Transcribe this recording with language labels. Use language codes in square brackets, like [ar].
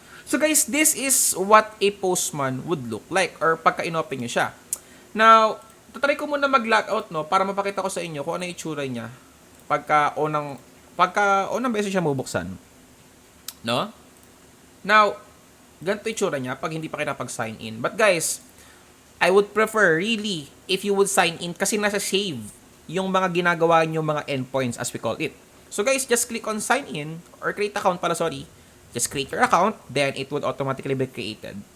[en] So, guys, this is what a Postman would look like or [tl] pagka inopen nyo siya. Now, tatry ko muna mag-logout, no, para mapakita ko sa inyo kung ano yung itsura niya pagka unang beses siya mabuksan. No? Now, ganito itsura niya pag hindi pa kayo napag-sign in. [en] But guys, I would prefer really if you would sign in [tl] kasi nasa save yung mga ginagawa nyo [en] mga endpoints as we call it. So guys, just click on sign in or create account pala, sorry. Just create your account, then it would automatically be created.